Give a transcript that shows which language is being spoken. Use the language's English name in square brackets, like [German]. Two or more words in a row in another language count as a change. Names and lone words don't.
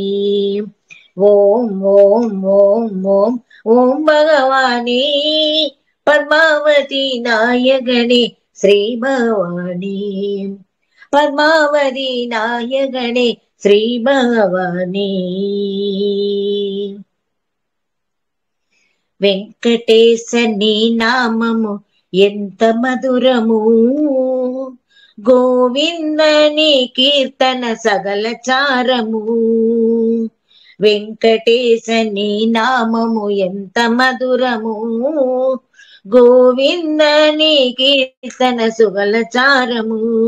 [Tamil] ஓம் ஓம் ஓம் ஓம் ஓம் பகவானே, பத்மாவதி நாயகனே ஸ்ரீ பகவானே. பத்மாவதி நாயகனே ஸ்ரீ பகவானே. [Telugu] వెంకటేశని నామము ఎంత మధురము, గోవిందని కీర్తన సగల చారము. వెంకటేశని నామము ఎంత మధురము, గోవిందని కీర్తన సుగల చారము.